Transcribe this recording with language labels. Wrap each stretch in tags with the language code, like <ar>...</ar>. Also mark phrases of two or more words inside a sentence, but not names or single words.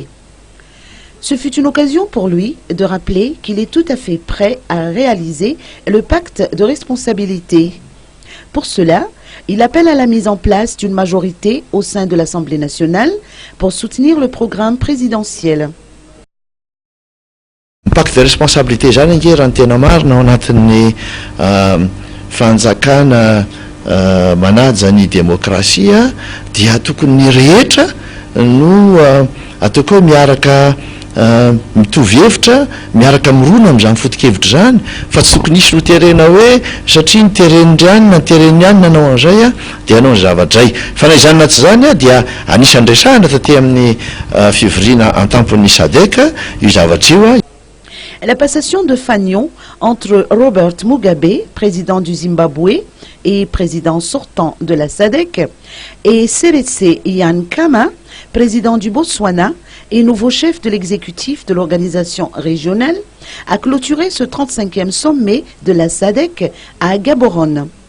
<fr>Ce fut une occasion pour lui de rappeler qu'il est tout à fait prêt à réaliser le pacte de responsabilité. Pour cela, il appelle à la mise en place d'une majorité au sein de l'Assemblée nationale pour soutenir le programme présidentiel. Pacte de responsabilité</fr> <mg>zany angera tena marina ao anatin'ny fanjakana manaja ny demokrasia dia tokony ny rehetra no ataoko miaraka mitovy hevitra miaraka mirona amin'izany foto-kevitra zany fa tsy tokony nisy noterena hoe satria niteren'irany na niteren'ny ihany nanao an'izay dia hanao ny zavatra zay fa na izany na tsy zany dia anisan'ny resahana taty amin'ny fivoriana an-tampon'ny SADC io zavatra io.</mg> <fr>La passation de fanion entre Robert Mugabe, président du Zimbabwe et président sortant de la SADC, et Seretse Ian Khama, président du Botswana et nouveau chef de l'exécutif de l'organisation régionale, a clôturé ce 35e sommet de la SADC à Gaborone.</fr>